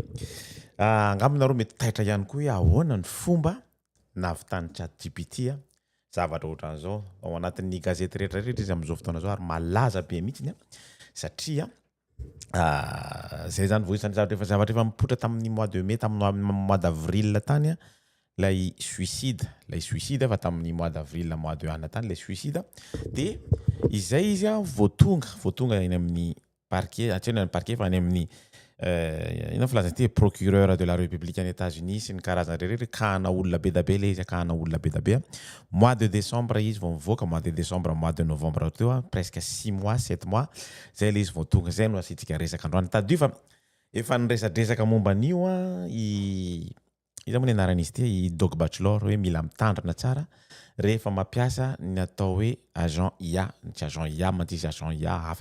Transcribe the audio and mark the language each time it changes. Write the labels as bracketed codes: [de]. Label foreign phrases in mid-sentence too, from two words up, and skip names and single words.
[mg] Angambonareo mety taitra ihany koa hoe ahoana ny fomba navitan'ny ChatGPT zavatra ohatran'izao ao anatin'ny gazety rehetrarehetra izy amin'izao fotoana zao ary malaza be mihitsy satria zay zany voisany zavatra efa mipoitra tamin'ny [fr] mois de mai [mg] tamin'ny [fr] mois d'avril [mg] tany lay suicide fa tamin'ny [fr] mois d'avril mois de juin [mg] tany lay suicide de izay izy voatonga eny amin'ny parquet atsena ny parquet fa any amin'ny ina filazanty [fr] procureur de la République [mg] any États-Unis sy ny karazana rehetra kahana olona be da be le izy kahana olona be da be [fr] mois de décembre [mg] izy vao mivoaka [fr] mois de décembre mois de novembre [mg] teo [fr] presque 6 mois 7 mois [mg] zay le izy vao tonga zay no asitsika resaka androany tadio fa efa niresadresaka momba an'io iza moa ny anaran'izy ity i Doc Bachelor hoe mila mitandrina tsara rehefa mampiasa ny atao hoe [fr] agent IA [mg] tsy [fr] agent IA [mg] mantsy [fr] agent IA [mg] hafa